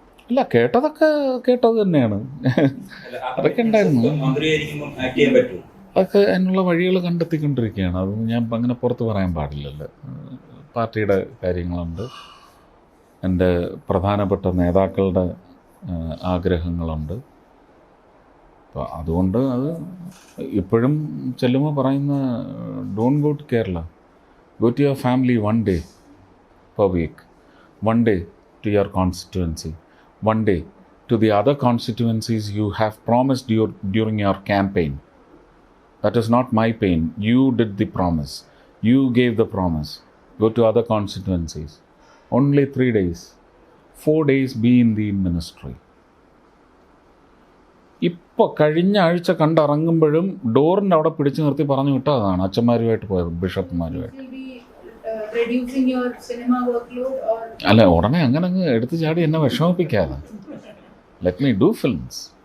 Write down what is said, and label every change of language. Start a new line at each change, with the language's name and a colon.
Malayalam: ഇല്ല, കേട്ടത് തന്നെയാണ്. അതൊക്കെ ഉണ്ടായിരുന്നു. മന്ത്രിയായിരിക്കുമ്പോൾ ആക്ട് ചെയ്യാൻ പറ്റുമോ? അതൊക്കെ അതിനുള്ള വഴികൾ കണ്ടെത്തിക്കൊണ്ടിരിക്കുകയാണ്. അതൊന്നും ഞാൻ അങ്ങനെ പുറത്ത് പറയാൻ പാടില്ലല്ലോ. പാർട്ടിയുടെ കാര്യങ്ങളുണ്ട്, എൻ്റെ പ്രധാനപ്പെട്ട നേതാക്കളുടെ ആഗ്രഹങ്ങളുണ്ട്. അപ്പോൾ അതുകൊണ്ട് അത് ഇപ്പോഴും ചെല്ലുമ്പോൾ പറയുന്ന
English: Don't go to Kerala, go to your family 1 day per week, 1 day to your constituency, 1 day to the other constituencies you have promised during your campaign. That is not my pain. You did the promise. You gave the promise. Go to other constituencies. Only 3 days. 4 days be in the ministry.
Malayalam: ഇപ്പോൾ കഴിഞ്ഞ ആഴ്ച കണ്ടിറങ്ങുമ്പോഴും ഡോറിൻ്റെ അവിടെ പിടിച്ചു നിർത്തി പറഞ്ഞു വിട്ടതാണ് അച്ഛന്മാരുമായിട്ട് പോയത്, ബിഷപ്പുമാരുമായിട്ട്.
English: Will be reducing your cinema workload or
Malayalam: അല്ല, ഉടനെ അങ്ങനെ അങ്ങ് എടുത്തു ചാടി എന്നെ വിഷമിപ്പിക്കാതെ.
English: Let me do films.